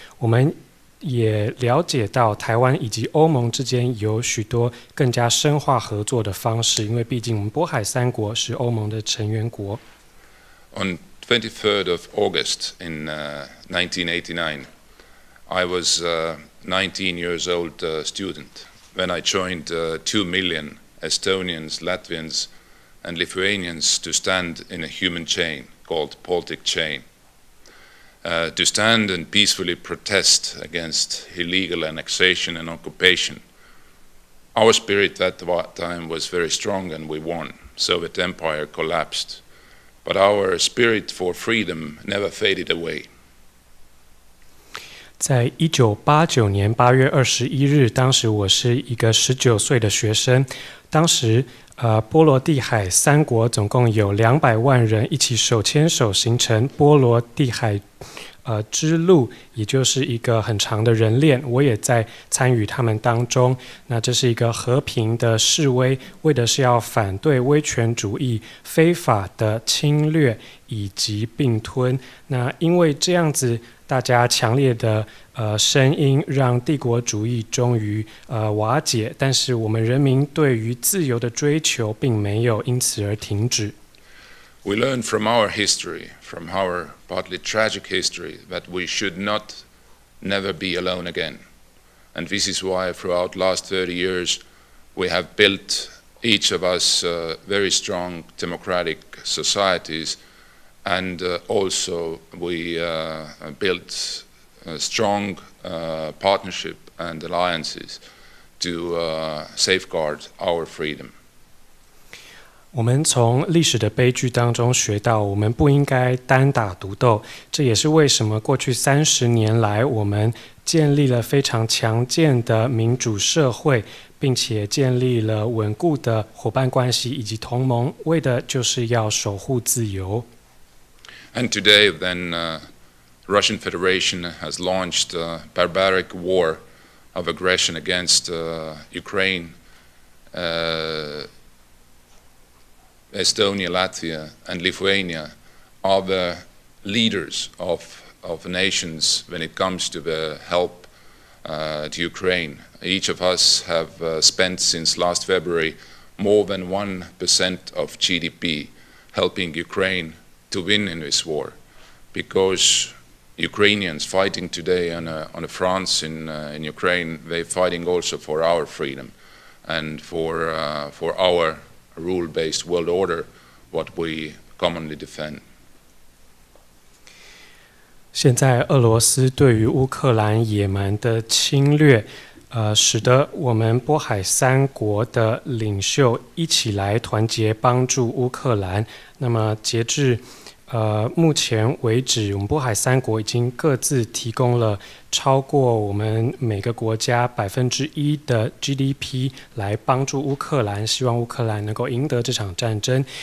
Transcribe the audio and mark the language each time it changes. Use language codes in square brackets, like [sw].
[zh] 我们也了解到台湾以及欧盟之间有许多更加深化合作的方式，因为毕竟我们波海三国是欧盟的成员国。 [en] On 23rd of August in 1989, I was a 19 years old student when I joined 2 million Estonians, Latvians, and Lithuanians to stand in a human chain called Baltic Chain. To stand and peacefully protest against illegal annexation and occupation. Our spirit at that time was very strong and we won. Soviet Empire collapsed. But our spirit for freedom never faded away. [zh] 在1989年8月21日，当时我是一个19岁的学生。当时波罗的海三国总共有200万人一起手牵手形成波罗的海之路，也就是一个很长的人链，我也在参与他们当中。那这是一个和平的示威，为的是要反对威权主义非法的侵略以及并吞。那因为这样子大家强烈的声音，让帝国主义终于瓦解，但是我们人民对于自由的追求并没有因此而停止。 [en] We learn from our history, from our partly tragic history, that we should not never be alone again. And this is why throughout the last 30 years we have built, each of us, very strong democratic societies, and also we built strong partnership and alliances to safeguard our freedom. [zh] 我们从历史的悲剧当中学到，我们不应该单打独斗。这也是为什么过去30年来，我们建立了非常强健的民主社会，并且建立了稳固的伙伴关系以及同盟，为的就是要守护自由。 [en] And today, then, Russian Federation has launched a barbaric war of aggression against Ukraine. Estonia, Latvia, and Lithuania are the leaders of nations when it comes to the help to Ukraine. Each of us have spent since last February more than 1% of GDP helping Ukraine to win in this war, because Ukrainians fighting today on a France in Ukraine, they're fighting also for our freedom. and for our rule-based world order, what we commonly defend. [zh] 现在俄罗斯对于乌克兰野蛮的侵略，使得我们波海三国的领袖一起来团结帮助乌克兰。那么截至目前为止，我们波海三国已经各自提供了超过我们每个国家1%的 GDP 来帮助乌克兰，希望乌克兰能够赢得这场战争。